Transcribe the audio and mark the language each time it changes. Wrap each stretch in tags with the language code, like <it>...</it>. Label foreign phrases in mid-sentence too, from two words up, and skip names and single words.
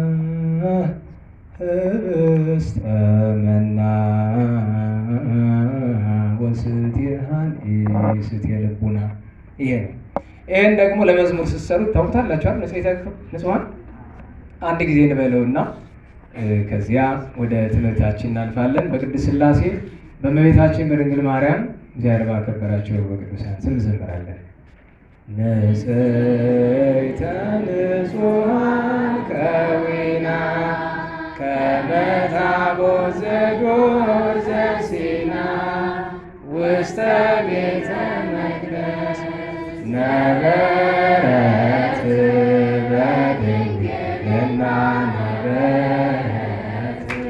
<gez>ህብስተ መና ወስትየሃን ስትየ ልቡና።</gez> <am>ይሄ ነው። ይሄን ደግሞ ለመዝሙር ስትሰሩት ታውቁታላችኋል።</am> <gez>ንጽሕተ ንጹሐን</gez> <am>አንድ ጊዜ እንበለውና ከዚያ ወደ ትምህርታችን እናልፋለን። በቅድስት ሥላሴ በእመቤታችን በድንግል ማርያም እግዚአብሔር ባከበራቸው በቅዱሳን ስም እንዘምራለን።</am> <gez>ንጽሕተ ንጹሐን ከዊና ከመ ታቦት ዘዱር ዘሲና ውስተ ቤተ መቅደስ ነበረት በድንግልና ነበረት</gez>